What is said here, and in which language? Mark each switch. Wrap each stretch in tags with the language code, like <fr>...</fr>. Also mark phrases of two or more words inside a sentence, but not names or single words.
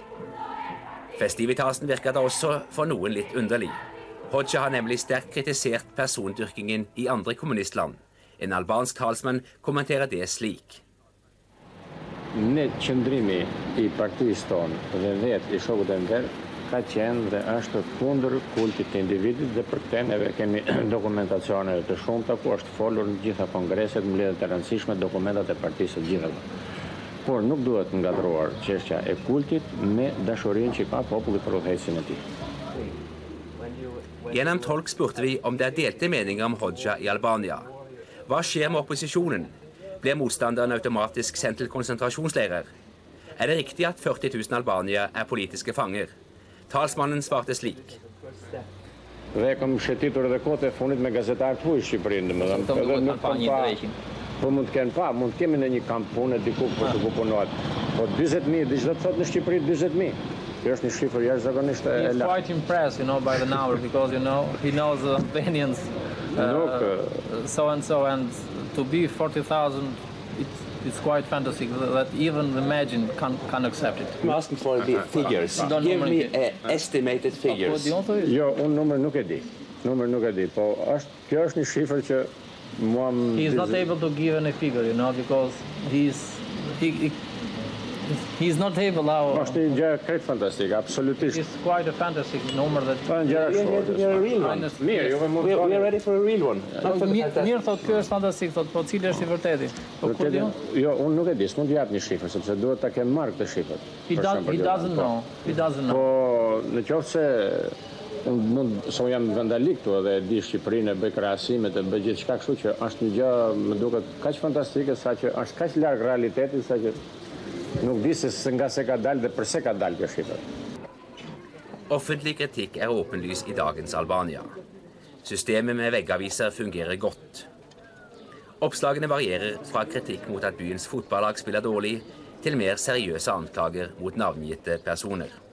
<no>Festivitasen virker da også for noen litt underlig. Hoxha har nemlig sterkt kritisert persondyrkingen i andre kommunistland. En albansk talsmann kommenterer det slik.</no> <sq>Ne qëndrimi I partisë tonë dhe vetë I shokut e nder ka qenë dhe është kundër kultit të individit dhe për këtë neve kemi dokumentacione të shumta ku është folur në gjitha kongreset, mbledhjet e rëndësishme, dokumentat e partisë së gjithave. Por nuk duhet ngatruar çështja e kultit me dashurinë që ka populli për udhëheqësin e tij.</sq> <no>Gjennom tolk spurte vi om det er delte meninger om Hoxha I Albania. Hva skjer med opposisjonen? Blir motstanderne automatisk sendt til konsentrasjonsleirer? Er det riktig at 40 000 albanier er politiske fanger? Talsmannen svarte slik.</no> <sq>Dhe kam shetitur edhe kohët e fundit me gazetarë të huaj Shqipërinë, domethënë. Po mund të kenë pa, mund të kemi në një kamp pune diku për të punohet. Po 40.000, diçka të thotë në Shqipëri 40.000. Kjo është një shifër jashtëzakonisht e</sq> <en>He's quite impressed, by the number because he knows the Albanians so and so, and to be 40,000 it's quite fantastic that even imagine can accept it. I'm asking for the figures. Give me estimated figures.</en> <sq>Jo, unë numër nuk e di. Po kjo është një shifër që</sq> <en>He's not able to give any figure, because he he's not able now.</en> <sq>Është një gjë krejt fantastike, absolutisht.</sq> <en>It's quite a fantastic number that.</en> <sq>Ka një gjëra shumë. Mirë, juve mund të</sq> <en>We're ready for a real one.</en> <sq>Mirë thot, kjo është fantastik, thot, po cili është i vërteti? Po kur diun? Jo, unë nuk e di, s'mund t'jap një shifër, sepse duhet ta kem marrë këtë shifër.</sq> <en>He doesn't know. He doesn't know.</en> <sq>Po, në qoftë se unë jam vandalik këtu edhe di Shqipërinë, e bëj krahasimet, e bëj gjithçka kështu që është një gjë më duket kaq fantastike sa që është kaq larg realitetit sa që nuk di se nga se ka dalë dhe pse ka dalë kjo shifër.</sq> <no>Offentlig kritikk er åpenlys i dagens Albania. Systemet med veggaviser fungerer godt. Oppslagene varierer fra kritikk mot at byens fotballag spiller dårlig, til mer seriøse anklager mot navngitte personer.</no>